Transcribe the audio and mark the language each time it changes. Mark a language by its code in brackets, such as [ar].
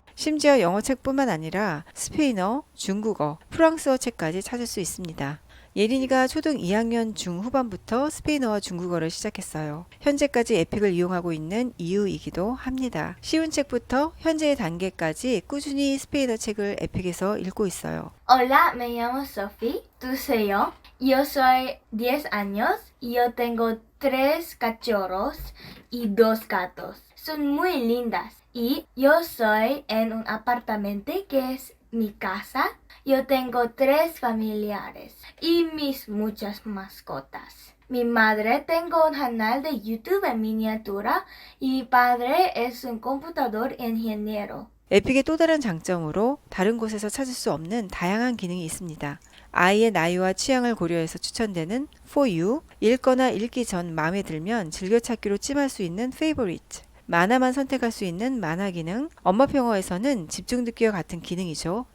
[ko] 심지어 영어책뿐만 아니라 스페인어, 중국어, 프랑스어 책까지 찾을 수 있습니다. 예린이가 초등 2학년 중후반부터 스페인어와 중국어를 시작했어요. 현재까지 에픽을 이용하고 있는 이유이기도 합니다. 쉬운 책부터 현재의 단계까지 꾸준히 스페인어 책을 에픽에서 읽고 있어요. [es] Hola, me llamo Sophie. ¿Tú soy yo? Yo soy 10 años y yo tengo 3 cachorros y 2 gatos. Son muy lindas. Y yo soy en un apartamento que es mi casa. Yo tengo 3 familiares y mis muchas mascotas. Mi madre tengo un canal de YouTube en miniatura y mi padre es un computador ingeniero. [ko] 에픽의 또 다른 장점으로 다른 곳에서 찾을 수 없는 다양한 기능이 있습니다. 아이의 나이와 취향을 고려해서 추천되는 For You, 읽거나 읽기 전 마음에 들면 즐겨찾기로 찜할 수 있는 Favorite, 만화만 선택할 수 있는 만화 기능, 엄마평어에서는 집중듣기와 같은 기능이죠.